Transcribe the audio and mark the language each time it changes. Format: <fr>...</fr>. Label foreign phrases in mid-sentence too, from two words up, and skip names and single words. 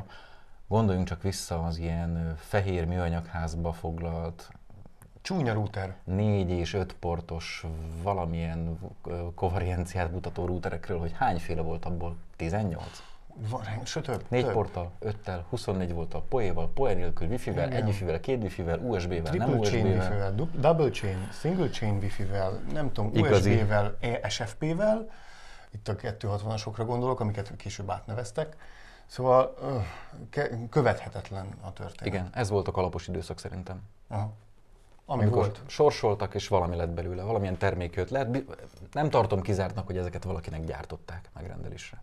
<hu>Gondoljunk csak vissza az ilyen fehér műanyagházba foglalt csúnya router. 4 és 5 portos valamilyen kovarenciát mutató routerekről, hogy hányféle volt abból? 18? Sőt, 4 porttal, 5-tel, 24 volt a PoE-val, PoE nélkül, Wi-Fi-vel, 1 Wi-Fi-vel, 2 Wi-Fi-vel, USB-vel, nem</hu> <en>Triple chain</en> <hu>USB-vel. Wi-Fi-vel,</hu> <en>double chain, single chain</en> <hu>Wi-Fi-vel, nem tudom, Igazi. USB-vel, SFP-vel, itt a 260-asokra gondolok, amiket később átneveztek. Szóval követhetetlen a történet. Igen, ez volt a kalapos időszak szerintem. Aha. Ami Amikor volt. sorsoltak, és valami lett belőle, valamilyen termék jött le. Nem tartom kizártnak, hogy ezeket valakinek gyártották megrendelésre.</hu>